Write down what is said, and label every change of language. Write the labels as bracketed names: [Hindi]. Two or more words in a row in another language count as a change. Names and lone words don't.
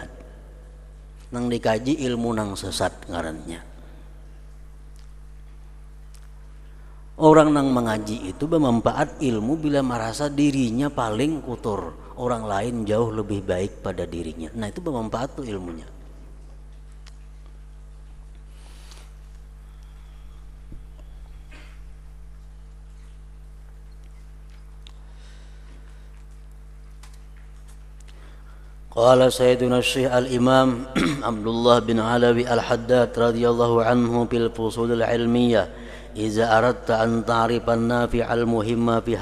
[Banjar] Nang dikaji ilmu nang sesat ngarannya. Orang nang mengaji itu bermanfaat ilmu bila merasa dirinya paling kotor, orang lain jauh lebih baik pada dirinya. Nah itu bermanfaat tuh ilmunya. [Arabic] قال سيدنا الشيخ الإمام عبد الله بن علوي الحداد رضي الله عنه في الفصول العلمية، "إذا أردت أن تعرف النافع المهم في